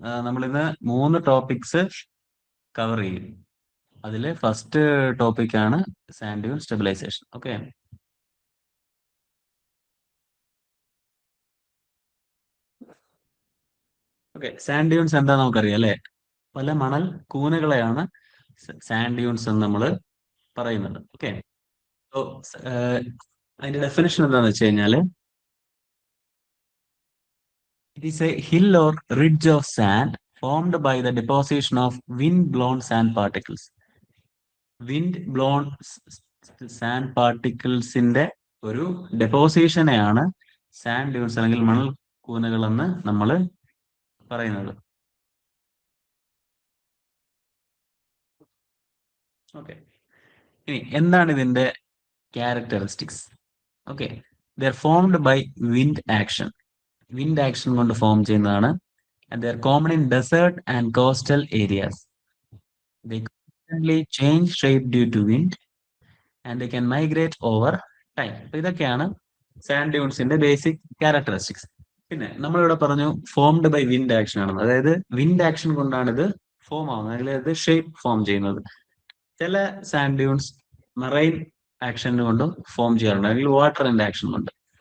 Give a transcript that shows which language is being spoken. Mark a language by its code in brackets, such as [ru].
[ml] നമ്മൾ ഇന്ന് 3 topics cover ചെയ്യും. അതിൽ ഫസ്റ്റ് ടോപ്പിക്കാണ് sand Dune stabilisation. Okay, sand dunes എന്താ നമുക്കറിയാം അല്ലെ? പല മണൽ കൂനകളെയാണ് സാൻഡ് ഡ്യൂൺസ് എന്ന് നമ്മൾ പറയുന്നത്. ഓക്കെ, സോ അതിന്റെ ഡെഫിനേഷൻ എന്താണെന്ന് വെച്ച് കഴിഞ്ഞാൽ [en] it is a hill or ridge of sand formed by the deposition of wind-blown sand particles. [ml] Wind-blown sand particlesന്റെ ഒരു ഡെപ്പോസിഷനെയാണ് സാൻഡ് ഡ്യൂൺസ് അല്ലെങ്കിൽ മണൽ കൂനകൾ എന്ന് നമ്മൾ പറയുന്നത്. ഓക്കെ, ഇനി എന്താണ് ഇതിന്റെ characteristics? Okay, [en] They're formed by wind action. [ml] Wind action കൊണ്ട് ഫോം ചെയ്യുന്നതാണ്. [en] And they are common in desert and coastal areas. They constantly change shape due to wind and they can migrate over time. [ml] അപ്പൊ ഇതൊക്കെയാണ് sand ഡ്യൂൺസിന്റെ basic characteristics. പിന്നെ നമ്മളിവിടെ പറഞ്ഞു formed by wind action ആണെന്ന്. അതായത് wind action കൊണ്ടാണ് ഇത് form ആവുന്നത്, അല്ലെങ്കിൽ ഇത് ഷേപ്പ് ഫോം ചെയ്യുന്നത്. ചില സാൻഡ് ഡ്യൂൺസ് മറൈൻ ആക്ഷൻ കൊണ്ടും ഫോം ചെയ്യാറുണ്ട്, അല്ലെങ്കിൽ വാട്ടറിന്റെ ആക്ഷൻ കൊണ്ട്.